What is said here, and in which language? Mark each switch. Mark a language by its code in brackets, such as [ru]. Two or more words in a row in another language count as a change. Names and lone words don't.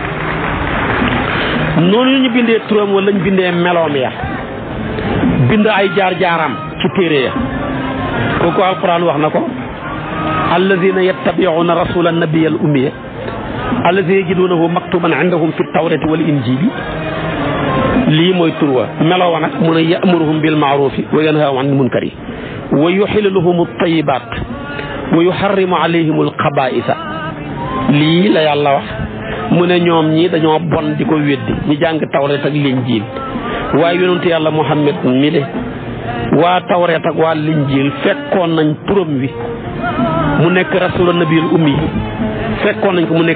[wo] noonu ñu bindee turam wala ñu bindee meloom ya bind ay jaar-jaaram ci téere ya kooku alquran wax na ko [ar] الذين يتبعون الرسول النبي الأمي الذي يجدونه مكتوبا عندهم في التوراة والإنجيل [wo] lii mooy tur wa meloo wa nag mun [ar] a يأمرهم بالمعروف وينهاهم عن المنكر ويحل لهم الطيبات ويحرم عليهم [wo] al-khaba'itha lii la yàlla wax mu ne ñoom ñi dañoo bon di ko weddi ñi jàng tawreet ak linjiil waaye yonentu yàlla Muhammad mi de waa tawreet ak waa linjiil fekkoon nañ turam wi mu nekk [ar] رسول النبي الأمي [wo] fekkoon nañ ko mu